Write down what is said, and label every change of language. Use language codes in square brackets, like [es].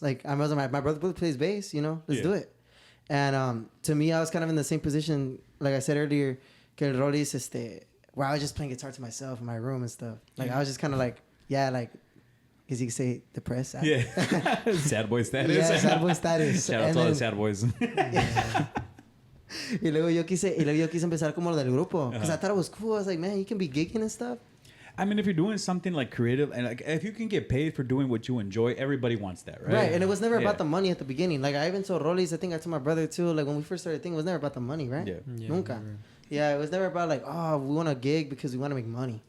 [en] Like, I was like, my brother plays bass, let's do it. And to me, I was kind of in the same position, like I said earlier, [es] que el Rollis, [en] where I was just playing guitar to myself in my room and stuff. Like, I was just kind of like, as you can say, depressed. Yeah. Sad boy status. Yeah, sad boy status. Shout out to all the sad boys. [es] Y luego yo quise empezar como lo del grupo. [en] Because I thought it was cool. I was like, man, you can be gigging and stuff. I mean, if you're doing something like creative, and like if you can get paid for doing what you enjoy, everybody wants that, right? Right, and it was never about the money at the beginning. Like, I even told Rollis, I think I told my brother too, like when we first started thinking, it was never about the money, right? Yeah. [es] Nunca. [en] Never. Yeah, it was never about like, oh, we want to gig because we want to make money.